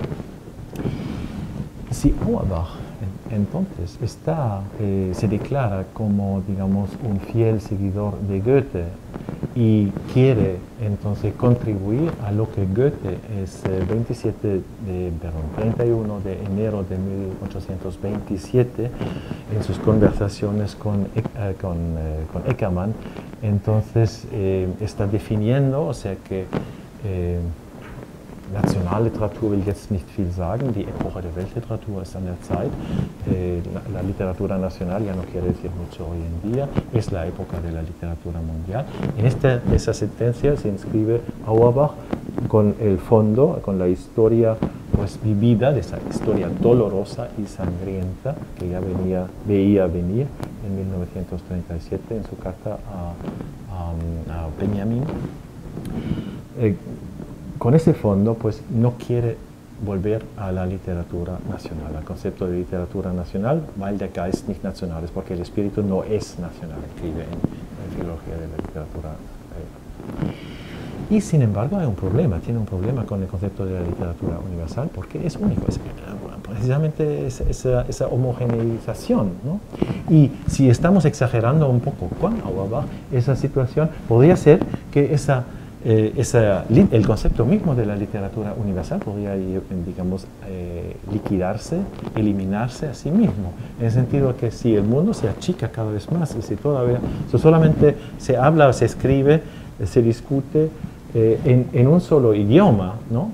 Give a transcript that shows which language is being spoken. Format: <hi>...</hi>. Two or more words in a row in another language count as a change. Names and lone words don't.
<es>Si Auerbach entonces se declara como, digamos, un fiel seguidor de Goethe y quiere entonces contribuir a lo que Goethe es 31 de enero de 1827 en sus conversaciones con Eckermann, entonces está definiendo, o sea que</es> <de>Nationalliteratur will jetzt nicht viel sagen, die Epoche der Weltliteratur ist an der Zeit.</de> <es>La literatura nacional ya no quiere decir mucho hoy en día, es la época de la literatura mundial. En esa sentencia se inscribe Auerbach con el fondo, con la historia pues, vivida, de esa historia dolorosa y sangrienta que ya veía venir en 1937 en su carta a Benjamin. Con ese fondo, pues no quiere volver a la literatura nacional, al concepto de literatura nacional,</es> <de>weil der Geist nicht national ist,</de> <es>porque el espíritu no es nacional, escribe en Filología de la Literatura. Y sin embargo hay un problema, tiene un problema con el concepto de la literatura universal porque es único, es precisamente esa homogeneización, ¿no? Y si estamos exagerando un poco con Auerbach, esa situación podría ser que el concepto mismo de la literatura universal podría, digamos, liquidarse, eliminarse a sí mismo, en el sentido que si el mundo se achica cada vez más y si todavía solamente se habla, se escribe, se discute en un solo idioma, ¿no?</es>